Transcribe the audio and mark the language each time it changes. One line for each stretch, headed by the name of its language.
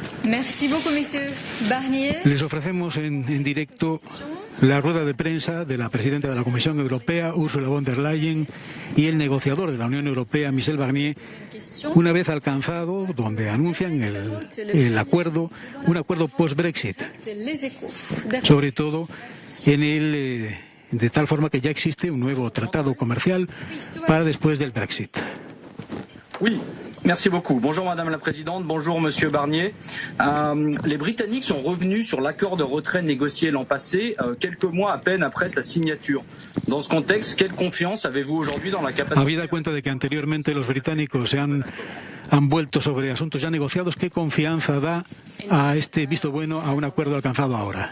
Spanish: Les ofrecemos en directo la rueda de prensa de la presidenta de la Comisión Europea, Ursula von der Leyen, y el negociador de la Unión Europea, Michel Barnier, una vez alcanzado, donde anuncian el acuerdo, un acuerdo post-Brexit, sobre todo de tal forma que ya existe un nuevo tratado comercial para después del Brexit.
French: Oui. Merci beaucoup. Bonjour Madame la Présidente, bonjour Monsieur Barnier. Les Britanniques sont revenus sur l'accord de retrait négocié l'an passé, quelques mois à peine après sa signature. Dans ce contexte, quelle confiance avez-vous aujourd'hui dans la capacité...
Spanish: Habida cuenta de que anteriormente los británicos se han vuelto sobre asuntos ya negociados, ¿qué confianza da a este visto bueno a un acuerdo alcanzado ahora?